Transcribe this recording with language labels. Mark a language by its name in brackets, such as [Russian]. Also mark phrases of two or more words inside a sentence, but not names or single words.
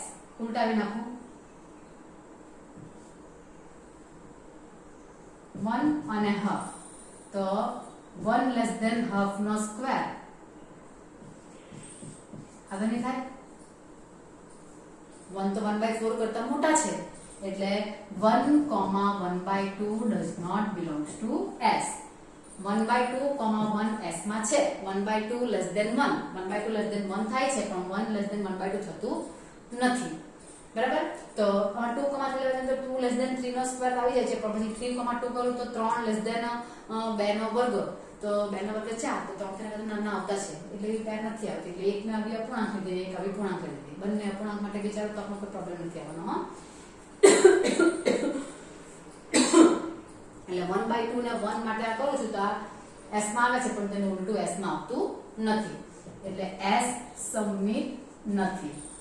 [Gujarati] ઉલટાવી નાખું, 1 અને હાફ, તો 1 [English] less than [Gujarati] હાફ નો સ્ક્વેર આગળ નહીં થાય. 1 તો 1/4 કરતા મોટા છે, એટલે 1, 1/2 [English] does not belongs to S. [Gujarati] 1/2, 1 S માં છે. 1/2 [English] less than [Gujarati] 1, 1/2 [English] less than [Gujarati] 1 થાય છે, પણ 1 [English] less than [Gujarati] 1/2 થતું નથી, બરાબર. તો 2, 3 લેવા તો 2 [English] less than [Gujarati] 3 નો સ્ક્વેર આવી જાય છે, પણ પછી 3, 2 કરું તો 3 [English] less than [Gujarati] 2 નો વર્ગ, તો 2 નો વર્ગ 4, તો 3 થી નાના આવતા છે, એટલે એ 2 નથી આવતી. એટલે એક ને આવી અપૂર્ણાંક લીધી, એક આવી પૂર્ણાંક લીધી, બંને અપૂર્ણાંક માટે વિચારો તો આપણો કોઈ પ્રોબ્લેમ નથી આવવાનો. હા, એટલે 1/2 ને 1 માટે આ કરું છું તો આ S માં આવે છે, પણ તેનું ઉલટું S માં આવતું નથી, એટલે S સંમિત નથી.